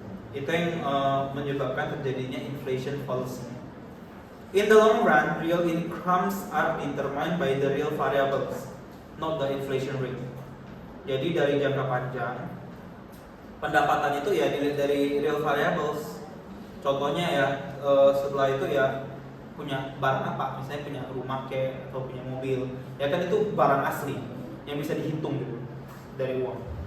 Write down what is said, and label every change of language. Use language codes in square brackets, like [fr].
[id] Itu yang menyebabkan terjadinya inflation policy. [en] In the long run, real incomes are determined by the real variables, not the inflation rate. [id] Jadi dari jangka panjang, pendapatan itu ya dilihat dari real variables. Contohnya ya setelah itu ya punya barang apa, misalnya punya rumah kayak atau punya mobil, ya kan itu barang asli yang bisa dihitung gitu dari uang.